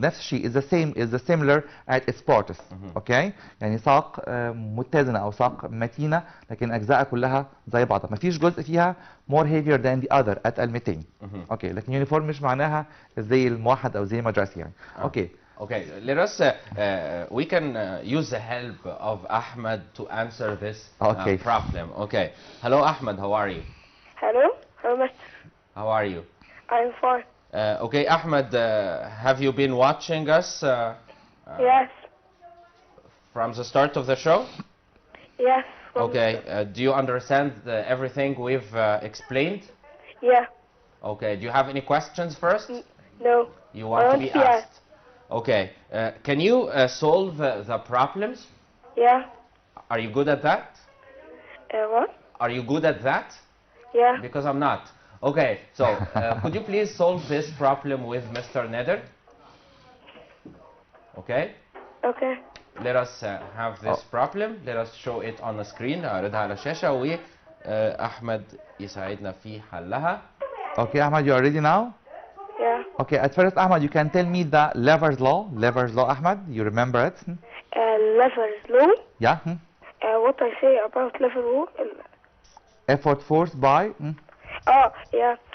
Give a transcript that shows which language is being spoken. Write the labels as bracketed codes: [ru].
[ar] نفس الشيء [en] is the similar at its parts. Okay? [ar] يعني ساق متزنة أو ساق متينة لكن أجزائها كلها زي بعضها. ما فيش جزء فيها [en] more heavier than the other [ar] أتقل 200. [en] Okay. [ar] لكن يونيفورم مش معناها زي الموحد أو زي المدرسي يعني. [en] Okay. Okay, let us, we can use the help of Ahmed to answer this problem. Okay. Hello, Ahmed, how are you? Hello, Master. How are you? I'm fine. Okay, Ahmed, have you been watching us? Yes. From the start of the show? Yes. Okay, do you understand everything we've explained? Yeah. Okay, do you have any questions first? No. You want to be asked? Okay, can you solve the problems? Yeah. Are you good at that? What? Are you good at that? Yeah. Because I'm not. Okay, so could you please solve this problem with Mr. Nader? Okay? Okay. Let us have this problem. Let us show it on the screen. [ar] أعرضها على الشاشة وأحمد يساعدنا في حلها. [en] Okay, Ahmed, you are ready now? Yeah. Okay, at first, Ahmed, you can tell me the lever's law. Lever's law, Ahmed, you remember it? Lever's law? Yeah. What I say about lever law? Effort force by? Yeah.